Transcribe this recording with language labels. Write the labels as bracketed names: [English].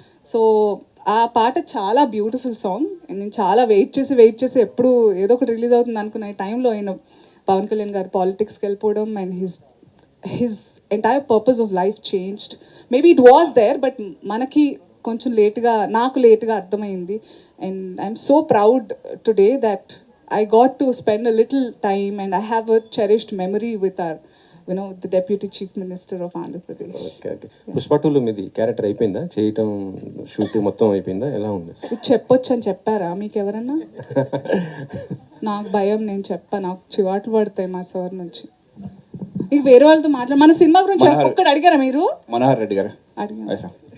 [Telugu] So ఆ పాట చాలా బ్యూటిఫుల్ సాంగ్. నేను చాలా వెయిట్ చేసి ఎప్పుడు ఏదో ఒకటి రిలీజ్ అవుతుంది అనుకున్న టైంలో ఆయన పవన్ కళ్యాణ్ గారు పాలిటిక్స్కి వెళ్ళిపోవడం [English] And his entire purpose of life changed. Maybe it was there, [Telugu] but మనకి కొంచెం నాకు లేట్గా అర్థమైంది. [English] And I'm so proud today that I got to spend a little time and I have a cherished memory with our, the Deputy Chief Minister of Andhra Pradesh. [Telugu] Okay. Pushpa 2లో మీది character అయిపోయిందా? చేయటం shoot మొత్తం అయిపోయిందా? ఎలా ఉంది? ఇది చెప్పొచ్చు అని చెప్పారా మీకు ఎవరన్నా? నాకు భయం, నేను నాకు చివాట్లు పడతాయి మా సార్ నుంచి. ఇక వేరే వాళ్ళతో మన సినిమా గురించి ఒక్కటి అడిగారా మీరు? మనోహర్ రెడ్డి గారు అడిగాను.